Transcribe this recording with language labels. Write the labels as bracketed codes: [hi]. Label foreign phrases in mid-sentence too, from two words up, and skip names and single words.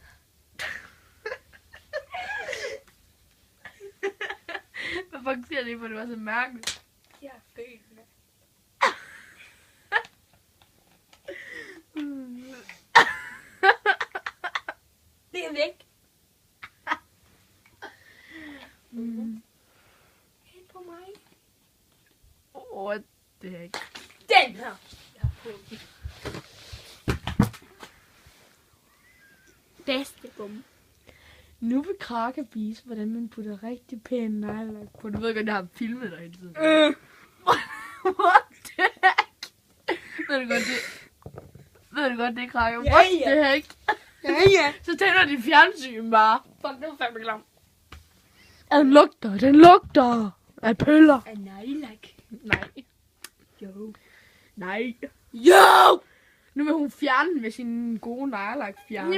[da] Hvad fuck siger det, for det var så mærkeligt? Jeg er født med. Det er væk. Helt på mig. [en] What the heck? [da] Den her. Jeg har fået den. Bedste bum. Nu vil Kraka vise, hvordan man putter rigtig pæne neglelak på. Du ved godt, jeg har filmet dig hele tiden. [en] What the heck? [da] Ved du godt, det er Kraka? [en] What the heck? [da] Ja. Så tænder de fjernsyn bare. Fuck, det var fandme klam. Den lugter af pøller. Af nejlak. Nej. Jo. Nej. Jo! Nu vil hun fjerne den med sin gode neglelak fjerner.